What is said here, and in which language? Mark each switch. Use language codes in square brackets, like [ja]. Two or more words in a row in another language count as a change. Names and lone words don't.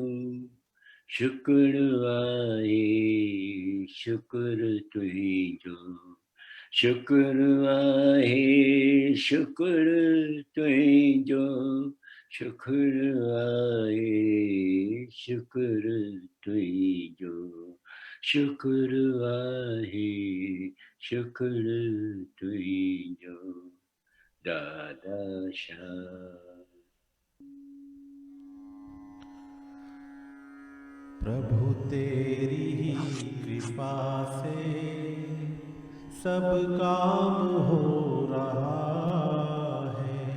[sd] शुक्र आहे शुक्र तुझो, शुक्र आहे शुक्र तुझो, शुक्र आहे शुक्र तुझो, शुक्र आहे शुक्र तुझो। दादा शाह। [hi] प्रभु तेरी ही कृपा से सब काम हो रहा है।